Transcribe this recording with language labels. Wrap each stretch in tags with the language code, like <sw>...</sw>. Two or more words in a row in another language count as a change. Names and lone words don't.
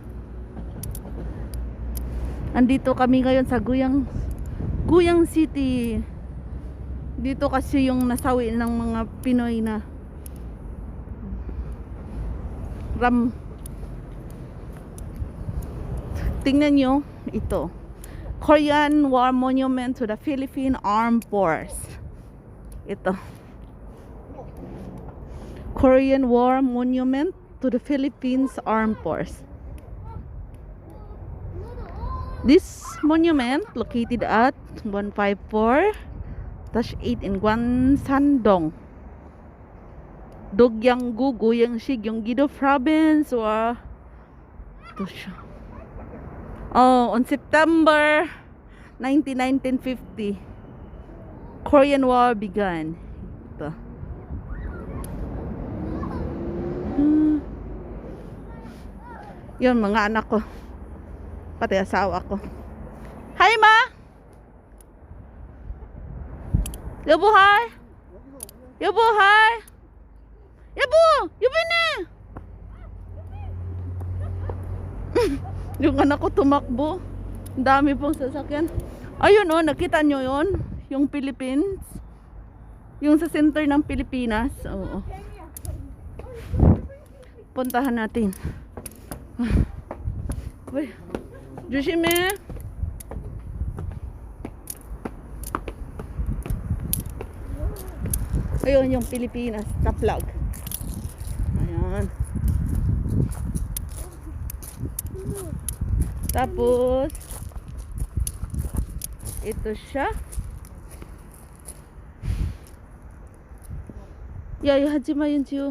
<tl>Andito kami ngayon sa Guyang City. Dito kasi yung nasawi ng mga Pinoy na tingnan nyo ito,</tl> <en>Korean War Monument to the Philippine Armed Force. Ito, Korean War Monument to the Philippines Armed Force. This monument located at 154-8 in Gwansandong, Dogyanggu, Guyangsi, Gyeonggi-do Province.</en> <tl>Or ito siya.</tl> <en>Oh, on September 1950, Korean War began.</en> <tl>Ito. Yun, mga anak ko, pati asawa ko.</tl> <en>Hi, ma!</en> <ko>여보, hi! 여보, hi! 여보! 여보 na!</ko> <tl>Yung anak ko tumakbo. Ang dami pong sasakyan. Ayun oh, nakita nyo yun? Yung Philippines. Yung sa center ng Pilipinas. Oo. Puntahan natin. Uy, 조심해. Ayun yung Pilipinas na flag. Ayan. Tapos ito siya.</tl> <ko>야야 하지마 윤지우.</ko>